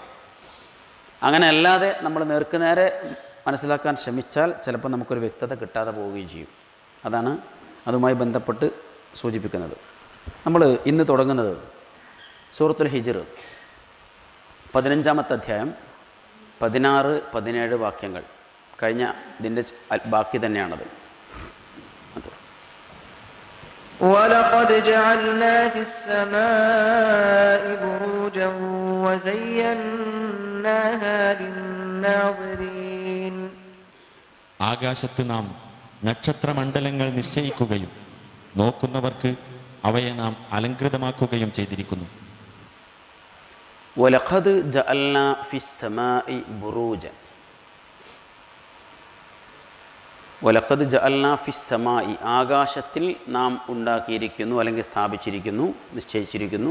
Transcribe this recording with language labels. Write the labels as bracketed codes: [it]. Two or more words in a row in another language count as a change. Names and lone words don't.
[ml] അങ്ങനെ അല്ലാതെ നമ്മൾ നേർക്കുനേരെ മനസ്സിലാക്കാൻ ശ്രമിച്ചാൽ ചിലപ്പോൾ നമുക്കൊരു വ്യക്തത കിട്ടാതെ പോവുകയും ചെയ്യും. അതാണ് അതുമായി ബന്ധപ്പെട്ട് സൂചിപ്പിക്കുന്നത്. നമ്മൾ ഇന്ന് തുടങ്ങുന്നത് സൂറത്തുൽ ഹിജ്ർ 15-ാമത്തെ അധ്യായം 16-17 വാക്യങ്ങൾ കഴിഞ്ഞ ഇതിൻ്റെ ബാക്കി തന്നെയാണത്. [ar] وَلَقَدْ جَعَلْنَا فِي السَّمَاءِ بُرُوجًا وَزَيَّنَّاهَا لِلنَّاظِرِينَ [ml] ആകാശത്ത് നാം നക്ഷത്രമണ്ഡലങ്ങൾ നിശ്ചയിക്കുകയും നോക്കുന്നവർക്ക് അവയെ നാം അലങ്കൃതമാക്കുകയും ചെയ്തിരിക്കുന്നു. [ar] ولقد جعلنا في السماء بروجا. ولقد جعلنا في السماء [ml] ആകാശത്തിൽ നാം ഉണ്ടാക്കിയിരിക്കുന്നു, അല്ലെങ്കിൽ സ്ഥാപിച്ചിരിക്കുന്നു, നിശ്ചയിച്ചിരിക്കുന്നു.